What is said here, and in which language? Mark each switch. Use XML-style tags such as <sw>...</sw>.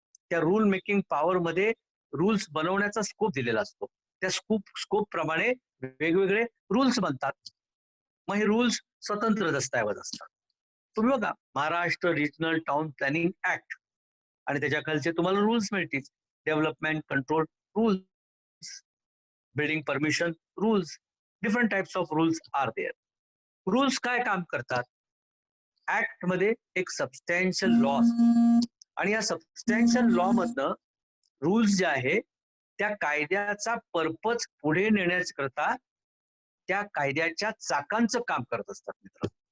<mr>त्या rule making power मध्ये rules बनवण्याचा स्कोप दिलेला असतो. त्या स्कोप प्रमाणे वेगवेगळे रूल्स बनतात. मग हे रूल्स स्वतंत्र दस्तऐवज असतात. तुम्ही बघा Maharashtra regional town planning act आणि त्याच्या खालचे तुम्हाला रूल्स मिळतील.</mr> <en>Development control rules, building permission rules, different types of rules are there.</en> <mr>Rules काय काम करतात, ऍक्ट मध्ये एक सबस्टॅन्शियल लॉ असतो आणि या सबस्टॅन्शियल लॉ मधनं रूल्स जे आहे त्या कायद्याचा पर्पज पुढे नेण्याकरता त्या कायद्याच्या चाकांचं काम करत असतात मित्र.</mr>